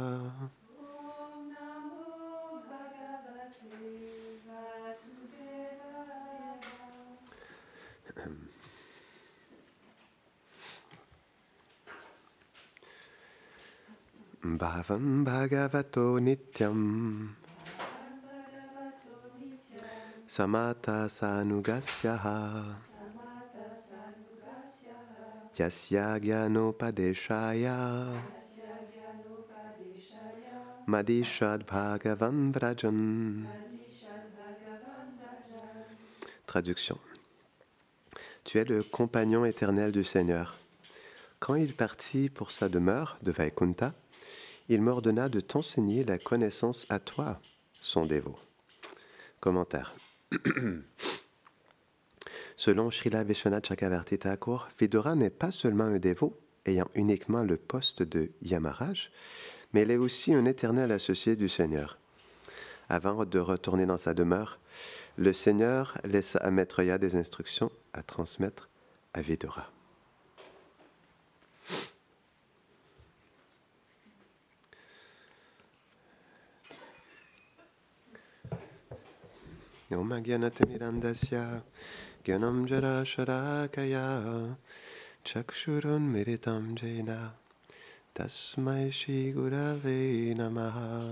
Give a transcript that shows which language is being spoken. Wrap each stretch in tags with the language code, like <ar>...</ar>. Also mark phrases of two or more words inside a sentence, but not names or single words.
<sa>Bhavam Bhagavato Nityam Samata Sanugasyaha Yasya Gyanopadeshaya Madishad Bhagavan Vrajan.</sa> <fr>Traduction. Tu es le compagnon éternel du Seigneur. Quand il partit pour sa demeure de Vaikunta, il m'ordonna de t'enseigner la connaissance à toi, son dévot. Commentaire. Selon Srila Vishwanath Chakravarti Thakur, Vidura n'est pas seulement un dévot ayant uniquement le poste de Yamaraj, mais il est aussi un éternel associé du Seigneur. Avant de retourner dans sa demeure, le Seigneur laissa à Maitreya des instructions à transmettre à Vidura.</fr> <sa>Om Gyanatirandasya Gyanam Jara Sharakaya Chakshurun Miritam Jena Tasmai Shri Gurave Namaha</sa>